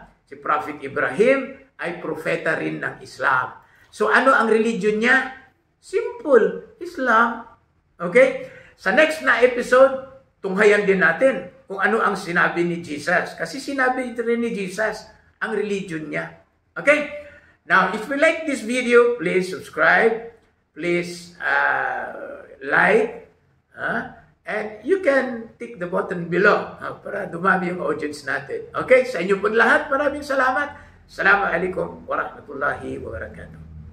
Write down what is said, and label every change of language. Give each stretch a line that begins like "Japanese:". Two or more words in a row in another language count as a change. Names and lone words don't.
Filipino: Si Prophet Ibrahim ay propeta rin ng Islam. So ano ang religion niya? Simple, Islam. Okay? Sa next na episode, tunghayan din natin kung ano ang sinabi ni Jesus. Kasi sinabi rin ni Jesus ang religion niya. Okay?
English: Now, if you like this video, please subscribe. Please like. And you can tick the button below
Filipino: para dumami yung audience natin.
English: Okay?
Filipino: Sa inyo po lahat, maraming salamat.
Arabic: السلام عليكم ورحمة الله وبركاته.